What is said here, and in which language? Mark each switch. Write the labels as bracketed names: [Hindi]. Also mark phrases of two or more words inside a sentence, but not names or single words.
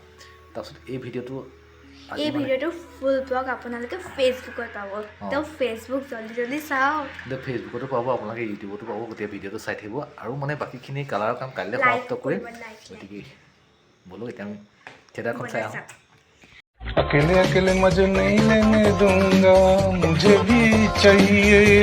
[Assamese] তাৰপিছত এই ভিডিঅ'টো ফুল ব্লগ আপোনালোকে ফেচবুকত পাব। তো ফেচবুক জলদি চাওক। ফেচবুকতো পাব, আপোনালোকে ইউটিউবতো পাব। গোটেই ভিডিঅ'টো চাই থাকিব, আৰু মানে বাকীখিনি কালাৰৰ কাম কাইলৈ সমাপ্ত কৰিম। গতিকে বলো এতিয়া আমি থিয়েটাৰখন চাই আহোঁ। [Hindi] अकेले अकेले मजे नहीं लेने दूंगा, मुझे भी चाहिए।